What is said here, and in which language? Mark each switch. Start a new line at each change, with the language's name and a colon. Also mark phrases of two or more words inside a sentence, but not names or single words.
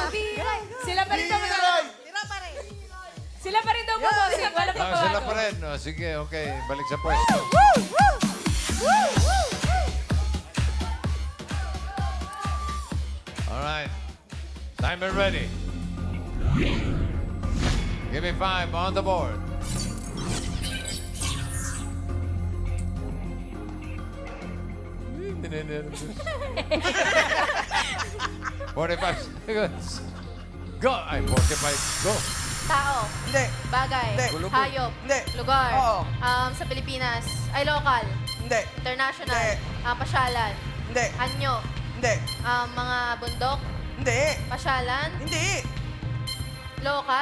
Filipino: Sila pa rin daw mga... Tira pa rin. Sila pa rin daw po. Sila pa rin Ah, sila pa rin. Oh, sige, okay. Balik sa pwesto. Alright.
English: Timer ready. Give me 5 on the board.
Filipino: Ninenervous.
English: 45 seconds. Go!
Filipino: Ay, 45. Go! Tao. Hindi. Bagay. Hindi. Hayop. Hindi. Lugar. Oo. Sa Pilipinas. Ay, local. Hindi. International. Hindi. Pasyalan. Hindi. Anyo. Hindi. Mga bundok. Hindi. Pasyalan. Hindi. Local.